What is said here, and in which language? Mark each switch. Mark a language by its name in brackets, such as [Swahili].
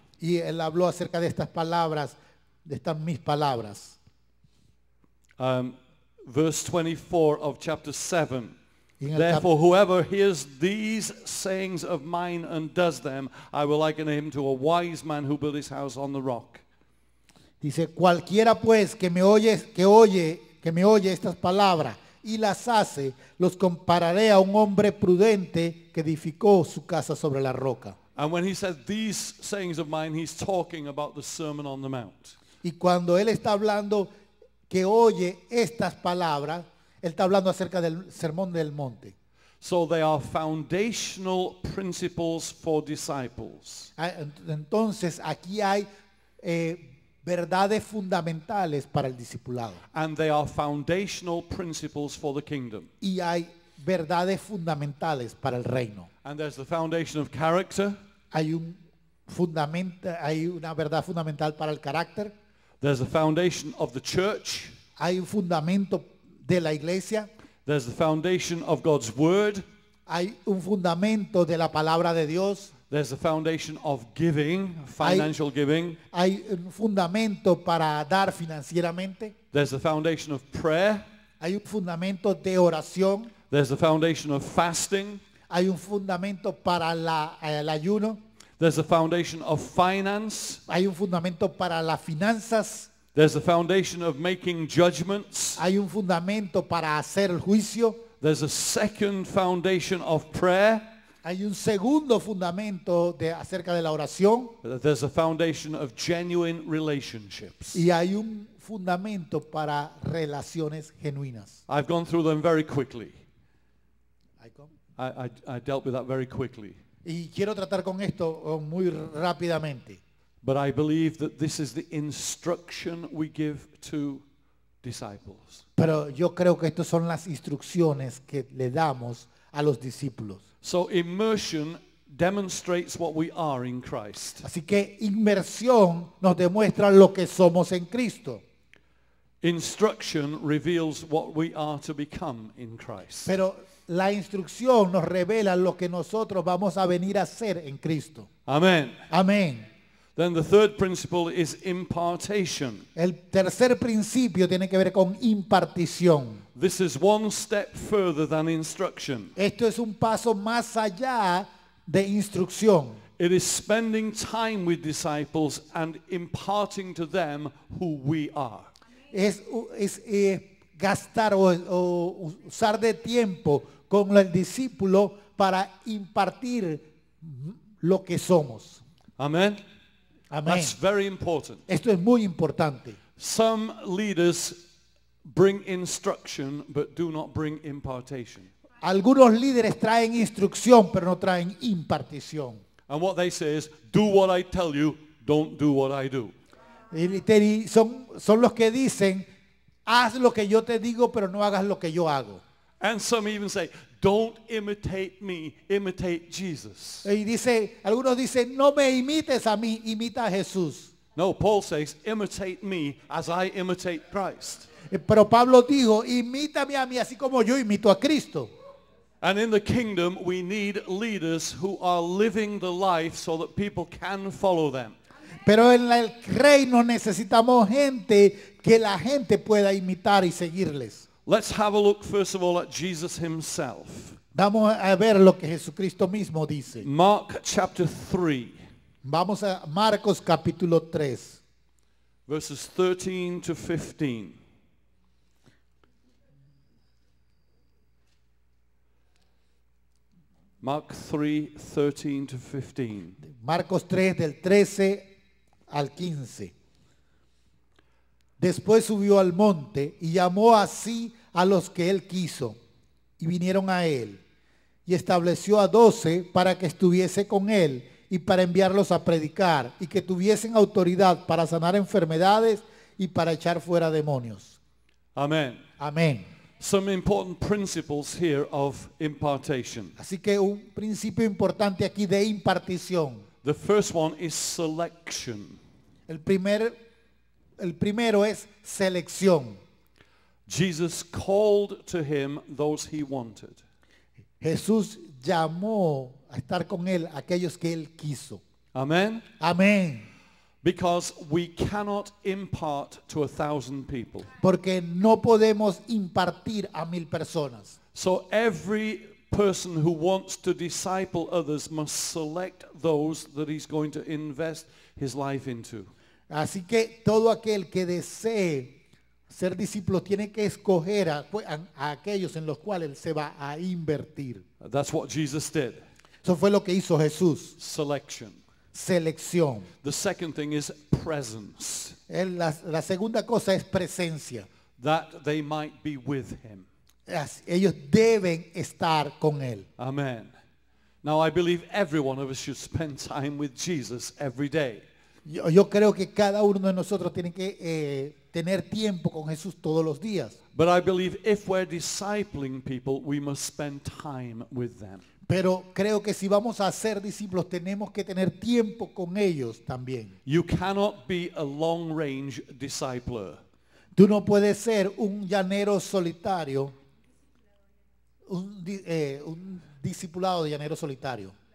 [Spanish] Y él habló acerca de estas palabras, de estas mis palabras. [English] Verse 24 of chapter 7. [Spanish] Y en el [English] Therefore, whoever hears these sayings of mine and does them, I will liken him to a wise man who built his house on the rock. [Spanish] Dice, cualquiera pues que me oye estas palabras y las hace, los compararé a un hombre prudente que edificó su casa sobre la roca. [English] And when he said these sayings of mine, he's talking about the Sermon on the Mount. [Spanish] Y cuando él está hablando que oye estas palabras, él está hablando acerca del Sermón del Monte. [English] So they are foundational principles for disciples. [Spanish] Entonces aquí hay verdades fundamentales para el discipulado. [English] And they are foundational principles for the kingdom. [Spanish] Y hay verdades fundamentales para el reino. [English] And there's the foundation of character. [Spanish] Hay una verdad fundamental para el carácter. [English] There's the foundation of the church. [Spanish] Hay un fundamento de la iglesia. [English] There's the foundation of God's word. [Spanish] Hay un fundamento de la palabra de Dios. [English] There's the foundation of giving, financial giving. [Spanish] Hay un fundamento para dar financieramente. [English] There's the foundation of prayer. [Spanish] Hay un fundamento de oración. [English] There's the foundation of fasting. [Spanish] Hay un fundamento para el ayuno. [English] There's the foundation of finance. [Spanish] Hay un fundamento para las finanzas. [English] There's the foundation of making judgments. [Spanish] Hay un fundamento para hacer el juicio. [English] There's a second foundation of prayer. [Spanish] Hay un segundo fundamento acerca de la oración. [English] There's a foundation of genuine relationships. [Spanish] Y hay un fundamento para relaciones genuinas. [English] I've gone through them very quickly. I dealt with that very quickly. [Spanish] Y quiero tratar con esto muy rápidamente. [English] But I believe that this is the instruction we give to disciples. [Spanish] Pero yo creo que estas son las instrucciones que le damos a los discípulos. [English] So immersion demonstrates what we are in Christ. [Spanish] Así que inmersión nos demuestra lo que somos en Cristo. [English] Instruction reveals what we are to become in Christ. [Spanish] Pero la instrucción nos revela lo que nosotros vamos a venir a hacer en Cristo. [English] Amen. [Spanish] Amén. [English] Then the third principle is impartation. [Spanish] El tercer principio tiene que ver con impartición. [English] This is one step further than instruction. [Spanish] Esto es un paso más allá de instrucción. [English] It is spending time with disciples and imparting to them who we are. [Spanish] Es gastar o usar de tiempo con el discípulo para impartir lo que somos. [English] Amen. [Spanish] Amén. [English] That's very important. [Spanish] Esto es muy importante. [English] Some leaders bring instruction but do not bring impartation. [Spanish] Algunos líderes traen instrucción pero no traen impartición. [English] And what they say is, do what I tell you, don't do what I do. [Spanish] Y son los que dicen, haz lo que yo te digo pero no hagas lo que yo hago. [English] And some even say, don't imitate me, imitate Jesus. [Spanish] Y dice, algunos dicen, no me imites a mí, imita a Jesús. [English] No, Paul says, imitate me as I imitate Christ. [Spanish] Pero Pablo dijo, imítame a mí así como yo imito a Cristo. [English] And in the kingdom, we need leaders who are living the life so that people can follow them. [Spanish] Pero en el reino necesitamos gente que la gente pueda imitar y seguirles. [English] Let's have a look first of all at Jesus himself. [Spanish] Vamos a ver lo que Jesucristo mismo dice. [English] Mark chapter 3, [Spanish] Vamos a Marcos capítulo 3, [English] verses 13 to 15. Mark 3, 13 to 15. [Spanish] Marcos 3 del 13 al 15. Después subió al monte y llamó así a los que él quiso y vinieron a él y estableció a 12 para que estuviese con él y para enviarlos a predicar y que tuviesen autoridad para sanar enfermedades y para echar fuera demonios. [English] Amen. [Spanish] Amén. [English] Some important principles here of impartation. [Spanish] Así que un principio importante aquí de impartición. [English] The first one is selection. [Spanish] El primero es selección. [English] Jesus called to him those he wanted. [Spanish] Jesús llamó a estar con él a aquellos que él quiso. [English] Amen. [Spanish] Amén. [English] Because we cannot impart to 1,000 people. [Spanish] Porque no podemos impartir a 1000 personas. [English] So every person who wants to disciple others must select those that he's going to invest his life into. [Spanish] Así que todo aquel que desee ser discípulo tiene que escoger a aquellos en los cuales él se va a invertir. [English] That's what Jesus did. [Spanish] Eso fue lo que hizo Jesús. [English] Selection. [Spanish] Selección. [English] The second thing is presence. [Spanish] La segunda cosa es presencia. [English] That they might be with him. [Spanish] Ellos deben estar con él. [English] Amen. Now I believe every one of us should spend time with Jesus every day. [Spanish] Yo creo que cada uno de nosotros tiene que tener tiempo con Jesús todos los días. [English] But I believe if we're discipling people, we must spend time with them. [Spanish] Pero creo que si vamos a ser discípulos tenemos que tener tiempo con ellos también. [English] You cannot be a long-range discipler. [Spanish] Tú no puedes ser un llanero solitario, un discipulado de llanero solitario.